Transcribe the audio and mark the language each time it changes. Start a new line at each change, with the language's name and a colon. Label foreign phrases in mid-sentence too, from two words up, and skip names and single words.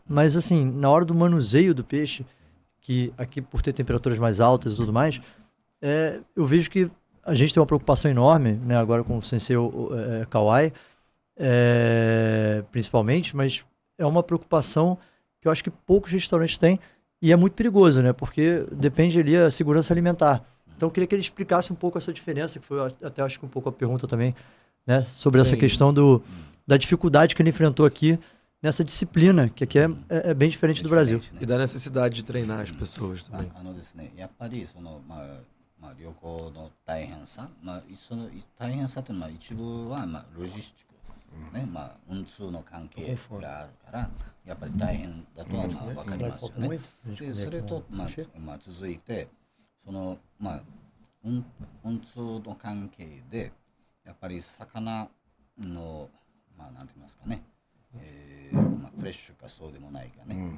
Portuguese: Mas assim, na hora do manuseio do peixe, que aqui por ter temperaturas mais altas e tudo mais, eu vejo que a gente tem uma preocupação enorme, né, agora com o Sensei Kawai, principalmente, mas é uma preocupação que eu acho que poucos restaurantes têm e é muito perigoso, né, porque depende ali da segurança alimentar. Então eu queria que ele explicasse um pouco essa diferença, que foi até acho que um pouco a pergunta também, né, sobre essa questão da dificuldade que ele enfrentou aqui nessa disciplina, que aqui é bem diferente do Brasil. E da necessidade de treinar as pessoas também.
Japanese: ですね、やっぱりその旅行の大変さ、その大変さというのは一部はロジスティック、ね、運通の関係があるから、やっぱり大変だとは分かりますよね。でそれと続いてその運通の関係でやっぱり魚のなんて言いますかね、フレッシュかそうでもないかね。